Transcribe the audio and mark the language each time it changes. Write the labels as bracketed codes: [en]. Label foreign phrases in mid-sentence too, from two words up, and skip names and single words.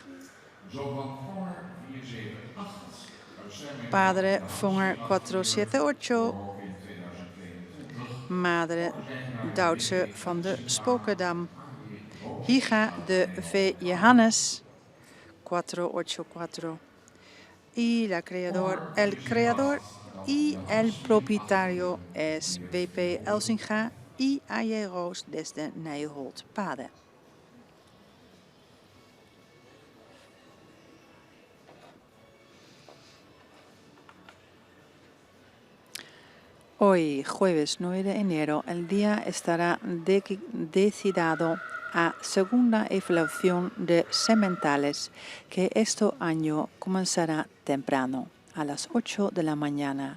[es] Padre Fonger 478, Madre Duitse van de Spokkendam. Hija de V. Johannes 484. Y el creador y el propietario es W.P. Elsinga y A.J. Roos desde Nijholt-Pade. Hoy, jueves 9 de enero, el día estará dedicado a segunda evaluación de sementales, que este año comenzará temprano, a las 8 de la mañana.